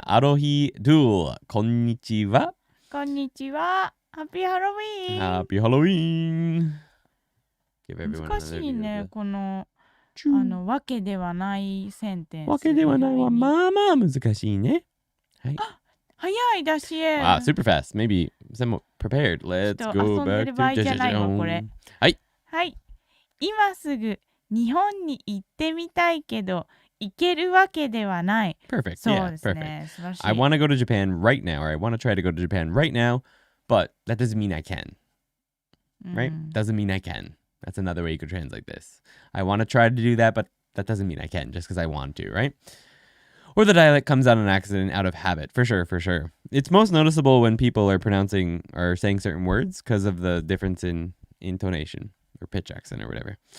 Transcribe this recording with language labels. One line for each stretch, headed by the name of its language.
Japanese: アロヒドゥー、こんにちは。こんにちは。ハッピーハロウィーン。ハッピーハロウィーン。難しいね、この、わけではないセンテンス。わけではないはまあまあ難しいね。はい。早いだし。
English: Wow, super fast. Maybe somewhat prepared. Let's go back to
Japanese: はい。はい。今すぐ日本に行ってみたいけど、行けるわけではない。
English: Perfect.
Japanese: そうですね。素晴らしい。
English: I want to go to Japan right now, or I want to try to go to Japan right now, but that doesn't mean I can. Right? Doesn't mean I can. That's another way you could translate this. I want to try to do that, but that doesn't mean I can just because I want to, right? Or the dialect comes out on accident out of habit. For sure. It's most noticeable when people are pronouncing or saying certain words because of the difference in intonation or pitch accent or whatever.